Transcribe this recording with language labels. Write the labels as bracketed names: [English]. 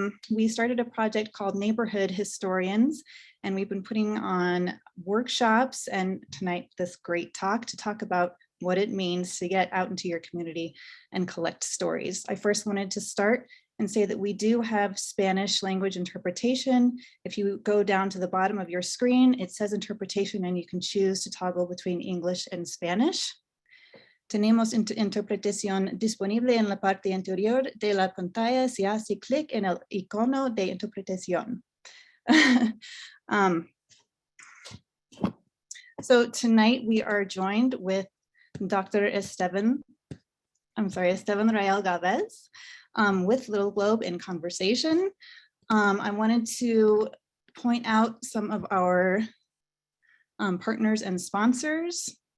[English] We started a project called Neighborhood Historians, and we've been putting on workshops and tonight this great talk to talk about what it means to get out into your community and collect stories. I first wanted to start and say that we do have Spanish language interpretation. If you go down to the bottom of your screen, it says interpretation and you can choose to toggle between English and Spanish. [Spanish] Tenemos interpretación disponible en la parte inferior de la pantalla si hace clic en el icono de interpretación. [English] So tonight we are joined with Dr. Estevan Rael-Gálvez with Little Globe in conversation. I wanted to point out some of our partners and sponsors.